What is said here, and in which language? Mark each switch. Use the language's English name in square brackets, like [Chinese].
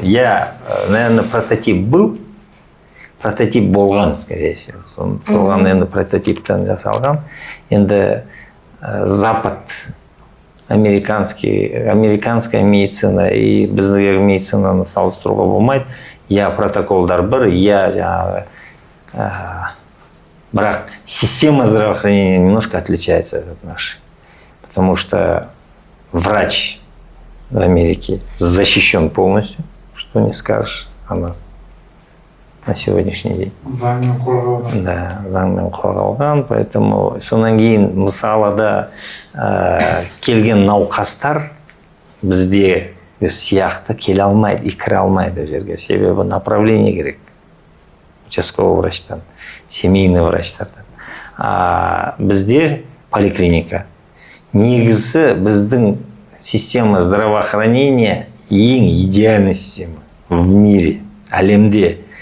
[Russian] Я, наверное, прототип был. [Kazakh] Прототип болған, [Russian] скорее всего. [Kazakh] Соған енді прототиптен жасалған. Енді [Russian] Запад, американская медицина [Kazakh] и біздегі медицинаны салыстыруға болмайды. [Russian] Я [Kazakh] протоколдар бір, [Russian] я жаңағы бірақ система здравоохранения немножко отличается от нашей. Потому что врач в Америке защищен полностью, что не скажешь о нас на сегодняшний день. [Kazakh] Заңмен қорғалған. Да, заңмен қорғалған, поэтому сонан кейін мысалы да келген науқастар бізде сияқты келе алмайды и кіре алмайды жерге. Себебі направление керек участковый врачтан, семейный врачтардан. Бізде поликлиника. Негізі біздің система здравоохранения ең [Russian] идеальная система в мире, [Kazakh] әлемде.